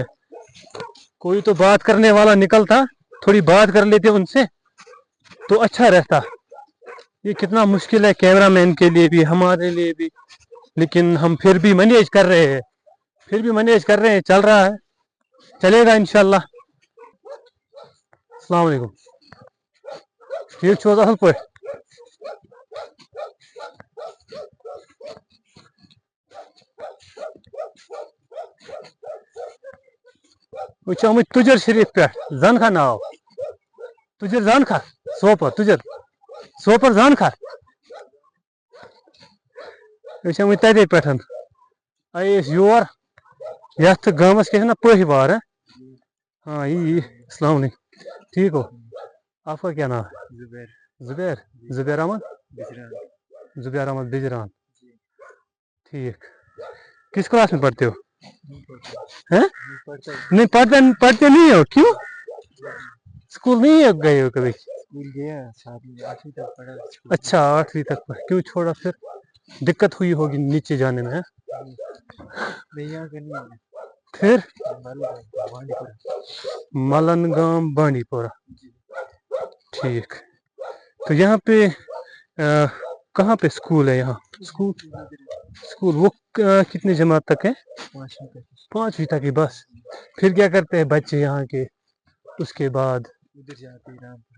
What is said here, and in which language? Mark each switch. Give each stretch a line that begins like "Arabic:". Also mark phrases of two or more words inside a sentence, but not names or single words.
Urdu: کوئی تو بات کرنے والا نکلتا, تھوڑی بات کر لیتے ان سے تو اچھا رہتا. یہ کتنا مشکل ہے کیمرہ مین کے لیے بھی, ہمارے لیے بھی, لیکن ہم پھر بھی مینیج کر رہے ہیں. چل رہا ہے, چلے گا انشاءاللہ.
Arabic: السلام علیکم.
Kashmiri: ٹھیک چھو حظ اصل پٲٹھۍ؟ وہ چھِ آمٕتۍ تُجر شریف پٮ۪ٹھ, زنخا ناو, تُجر زانکھا, سوپور سوپور زانکھا. أسۍ چھِ آمٕتۍ تتے پٮ۪ٹھ, آیے أسۍ یور یتھ گامس کیٛاہ چھِ نا پٔہۍ. ہاں یی.
Arabic: السلام علیکم.
Urdu: ٹھیک ہو؟ آپ کا کیا نام ہے؟ زبیر احمد. زبیر احمد بجران. ٹھیک. کس کلاس میں پڑھتے ہو؟ نہیں پڑھتے نہیں ہو, کیوں؟ اسکول نہیں گئے ہو کبھی؟ اچھا 8ویں تک پڑھا, کیوں چھوڑا پھر؟ دقت ہوئی ہوگی نیچے جانے میں. پھر ملن گام بانڈی پورہ. ٹھیک. تو یہاں پہ کہاں پہ اسکول ہے یہاں؟ اسکول وہ کتنی جماعت تک ہے؟ 5ویں تک ہی بس. پھر کیا کرتے ہیں بچے یہاں کے اس کے بعد؟